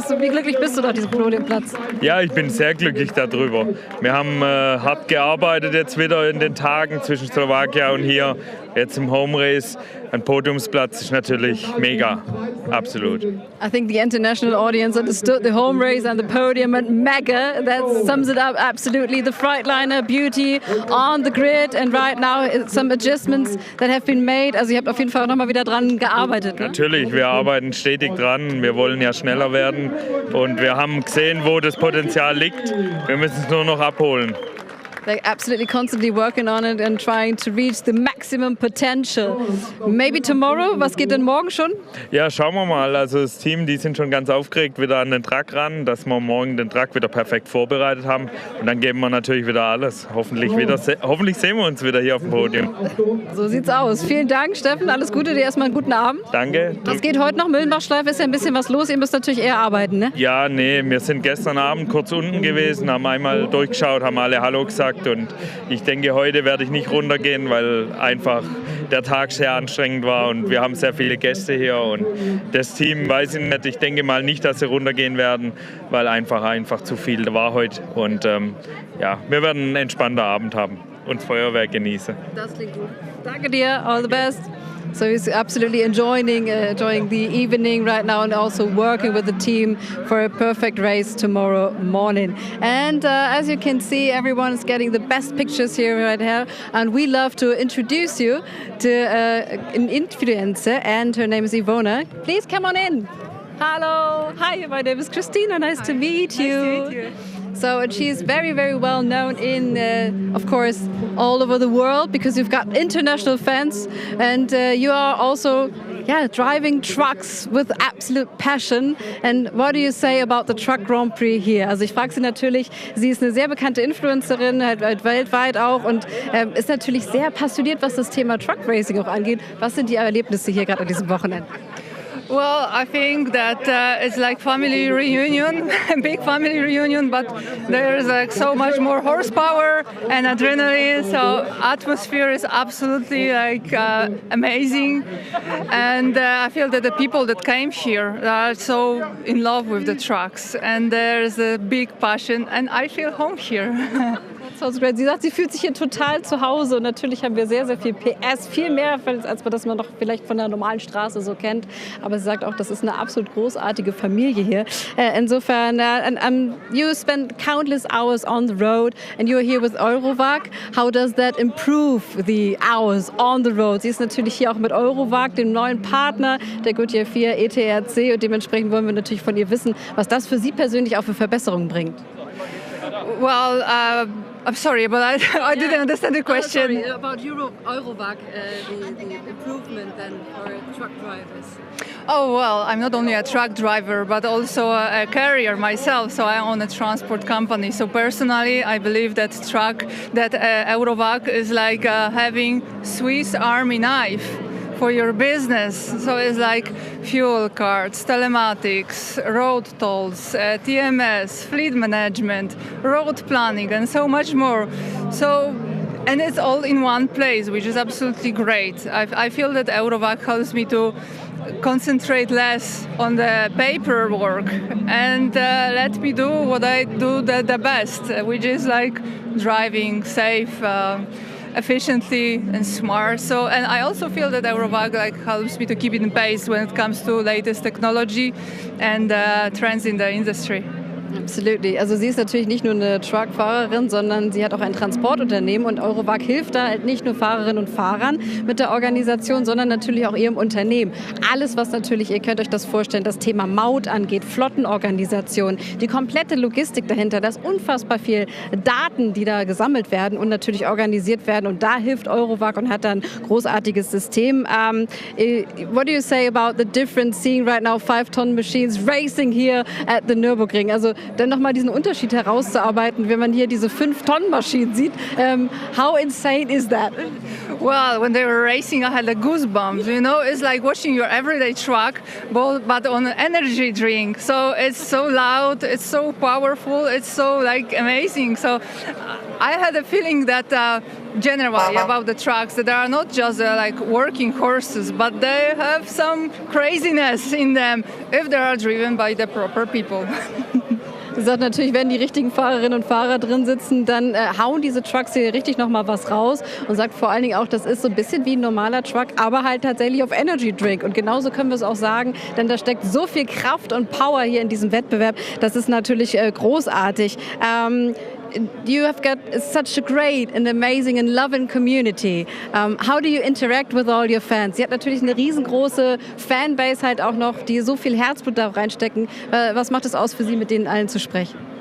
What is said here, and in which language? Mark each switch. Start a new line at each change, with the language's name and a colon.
German: Wie glücklich bist du nach diesem Podiumplatz? Ja, ich bin sehr glücklich darüber. Wir haben hart gearbeitet jetzt wieder in den Tagen zwischen Slowakia und hier, jetzt im Home Race. Ein Podiumsplatz ist natürlich mega, absolut.
English: I think the international audience understood the home race and the podium and mega. That sums it up absolutely. The Freightliner beauty on the grid, and right now some adjustments that have been made.
German: Also ihr habt auf jeden Fall auch nochmal wieder dran gearbeitet. Ne? Natürlich, wir arbeiten stetig dran. Wir wollen ja schneller werden und wir haben gesehen, wo das Potenzial liegt. Wir müssen es nur noch abholen.
English: They're absolutely constantly working on it and trying to reach the maximum potential. Maybe tomorrow?
German: Was geht denn morgen schon? Ja, schauen wir mal. Also das Team, die sind schon ganz aufgeregt wieder an den Truck ran, dass wir morgen den Truck wieder perfekt vorbereitet haben. Und dann geben wir natürlich wieder alles. Hoffentlich sehen wir uns wieder hier auf dem Podium. So sieht's aus. Vielen Dank, Steffen. Alles Gute dir, erstmal einen guten Abend. Danke. Was geht heute noch? Müllenbachschleife ist ja ein bisschen was los. Ihr müsst natürlich eher arbeiten, ne? Ja, nee, wir sind gestern Abend kurz unten gewesen, haben einmal durchgeschaut, haben alle Hallo gesagt. gesagt. Und ich denke, heute werde ich nicht runtergehen, weil einfach der Tag sehr anstrengend war und wir haben sehr viele Gäste hier und das Team, weiß ich nicht, ich denke mal nicht, dass sie runtergehen werden, weil einfach zu viel war heute und ja, wir werden einen entspannten Abend haben und Feuerwerk genießen. Das klingt gut. Danke dir,
English: all the best. So he's absolutely enjoying the evening right now and also working with the team for a perfect race tomorrow morning. And as you can see, everyone is getting the best pictures here right here. And we love to introduce you to an influencer, and her name is Ivona. Please come on in. Hello. Hi, my name is Christina. Nice to meet you. Nice to meet you. So, and she's very, very well known in, of course, all over the world because you've got international fans, and you are also, driving trucks with absolute passion. And what do you say about the Truck Grand Prix here?
German: Also ich frage sie natürlich, sie ist eine sehr bekannte Influencerin, halt weltweit auch, und ist natürlich sehr passioniert, was das Thema Truck Racing auch angeht. Was sind die Erlebnisse hier gerade an diesem Wochenende?
English: Well, I think that it's like family reunion, a big family reunion, but there's like so much more horsepower and adrenaline. So atmosphere is absolutely like amazing, and I feel that the people that came here are so in love with the trucks, and there's a big passion, and I feel home here. Sounds great.
German: Sie sagt, sie fühlt sich hier total zu Hause, und natürlich haben wir sehr, sehr viel PS, viel mehr, als man das noch vielleicht von der normalen Straße so kennt. Aber sie sagt auch, das ist eine absolut großartige Familie hier. Insofern,
English: you spend countless hours on the road and you're here with Eurowag. How does that improve the hours on the road?
German: Sie ist natürlich hier auch mit Eurowag, dem neuen Partner der Goodyear 4 ETRC, und dementsprechend wollen wir natürlich von ihr wissen, was das für sie persönlich auch für Verbesserungen bringt.
English: Well, I'm sorry, but I didn't understand the question. Sorry, about Eurowag, the improvement then for truck drivers. Oh, well, I'm not only a truck driver, but also a carrier myself, so I own a transport company. So personally, I believe that Eurowag is like having Swiss Army knife for your business. So it's like fuel cards, telematics, road tolls, TMS, fleet management, road planning, and so much more. So, and it's all in one place, which is absolutely great. I feel that Eurowag helps me to concentrate less on the paperwork and let me do what I do the best, which is like driving safe, efficiently and smart. So, and I also feel that Eurowag helps me to keep in pace when it comes to latest technology and trends in the industry. Absolutely.
German: Also sie ist natürlich nicht nur eine Truckfahrerin, sondern sie hat auch ein Transportunternehmen, und Eurowag hilft da halt nicht nur Fahrerinnen und Fahrern mit der Organisation, sondern natürlich auch ihrem Unternehmen. Alles, was natürlich, ihr könnt euch das vorstellen, das Thema Maut angeht, Flottenorganisation, die komplette Logistik dahinter, da ist unfassbar viel Daten, die da gesammelt werden und natürlich organisiert werden, und da hilft Eurowag und hat dann ein großartiges System.
English: What do you say about the difference seeing right now 5-ton machines racing here at the Nürburgring?
German: Also dann nochmal diesen Unterschied herauszuarbeiten, wenn man hier diese 5-Tonnen-Maschinen sieht.
English: How insane is that? Well, when they were racing, I had the goosebumps. You know, it's like watching your everyday truck, but on an energy drink. So it's so loud, it's so powerful, it's so like amazing. So I had a feeling that generally about the trucks, that they are not just like working horses, but they have some craziness in them if they are driven by the proper people.
German: Sie sagt natürlich, wenn die richtigen Fahrerinnen und Fahrer drin sitzen, dann hauen diese Trucks hier richtig nochmal was raus, und sagt vor allen Dingen auch, das ist so ein bisschen wie ein normaler Truck, aber halt tatsächlich auf Energy Drink. Und genauso können wir es auch sagen, denn da steckt so viel Kraft und Power hier in diesem Wettbewerb. Das ist natürlich großartig.
English: You have got such a great and amazing and loving community. How do you interact with all your fans?
German: Sie hat natürlich eine riesengroße Fanbase halt auch noch, die so viel Herzblut da reinstecken. Was macht es aus für Sie, mit denen allen zu sprechen?